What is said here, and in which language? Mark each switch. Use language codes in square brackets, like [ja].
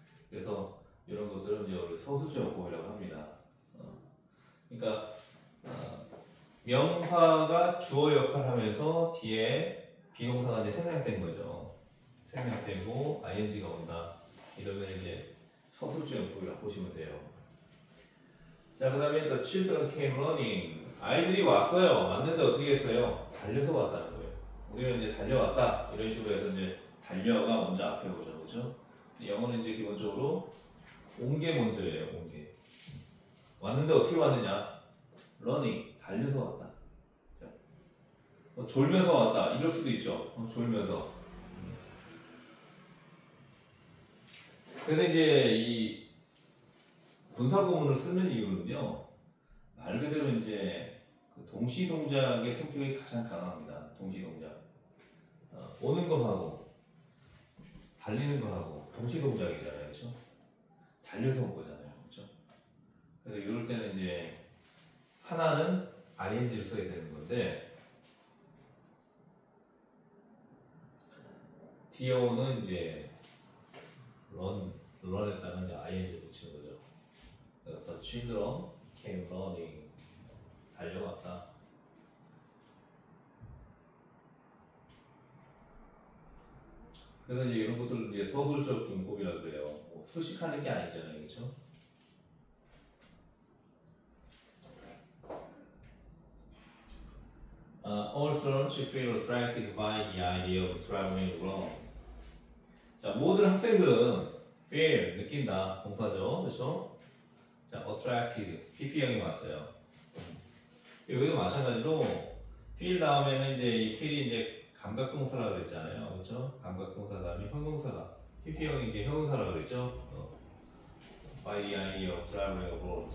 [ko] 그래서 이런 것들은 이제 우리 서술적 용법이라고 합니다. 그러니까 명사가 주어 역할을 하면서 뒤에 비동사가 이제 생략된 거죠. 생략되고 ing가 온다. 이러면 이제 서술적 용법이라고 보시면 돼요. 자, 그 다음에 [en] the children came running. [ko] 아이들이 왔어요. 왔는데 어떻게 했어요? 달려서 왔다는 거예요. 우리는 이제 달려왔다. 이런 식으로 해서 이제 달려가 먼저 앞에 오죠. 그죠? 영어는 이제 기본적으로 온 게 먼저예요. 온 게. 왔는데 어떻게 왔느냐? running. 달려서 왔다. 졸면서 왔다. 이럴 수도 있죠. 졸면서. 그래서 이제 이 분사구문을 쓰는 이유는요, 말 그대로 이제 그 동시 동작의 성격이 가장 강합니다. 동시 동작. 오는 거 하고 달리는 거 하고 동시 동작이잖아요, 그렇죠? 달려서 온 거잖아요, 그렇죠? 그래서 이럴 때는 이제 하나는 ing를 써야 되는 건데 DO는 이제 run에다가 이제 ing를 붙이는 거죠. 그래서 [en] the children came running, [ko] 달려왔다. 그래서 이제 이런 것들을 이제 서술적 문법이라고 그래요. 뭐 수식하는 게 아니잖아요, 그렇죠? [en] All students feel attracted by the idea of traveling alone. [ko] 자, 모든 학생들은 feel, 느낀다, 동사죠, 그렇죠? 자, attracted, PP형이 왔어요. 여기도 마찬가지로 feel 다음에는 이제 이 feel이 이제 감각동사라고 그랬잖아요, 그렇죠? 감각동사 다음에 형용사가 PP형이 이제 형용사라고 그랬죠? [en] by the idea of traveling abroad.